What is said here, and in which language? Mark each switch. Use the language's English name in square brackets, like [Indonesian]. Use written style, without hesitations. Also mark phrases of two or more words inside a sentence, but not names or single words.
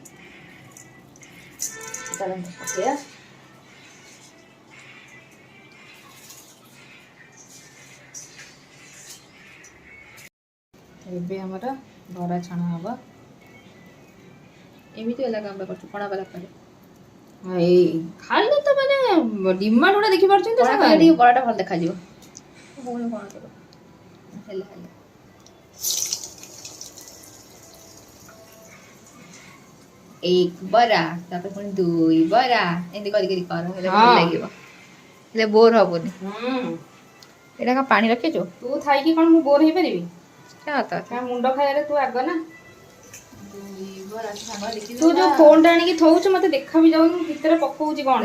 [Odia] ପକେଇବା ଏବେ ଆମର ବରା ଛଣା ହବ। ଏମିତି ହେଲା କାମ କରୁଛୁ କଣା ବାଲା ପରେ ଏଇ ଖାଲି ତ ମାନେ ଡିମାଣ୍ଡ ଗୁଡ଼ା ଦେଖିପାରୁଛନ୍ତି ତ କଣା ଟିକେ ବରାଟା ଭଲ ଦେଖାଯିବ। ହଉନି କଣ କର ହେଲା ହେଲା ଏକ ବରା ତାପର पुଣି ଦୁଇ ବରା ଏମିତି କରିକି କର, ହେଲେ ଭଲ ଲାଗିବ, ହେଲେ ବୋର ହବନି। ଏଇଟା କଣ ପାଣି ରଖିଛୁ? ତୁ ଥାଇକି କ'ଣ ମୁଁ ବୋର ହେଇପାରିବି? ତା ମୁଣ୍ଡ ଖାଇବାରେ ତୁ ଆଗ ନା। ତୁ ତୁ ଯୋଉ ଫୋନଟା ଆଣିକି ଥଉଛୁ ମତେ ଦେଖା ବି ଯାଉନି ଭିତରେ ପକଉଛି କ'ଣ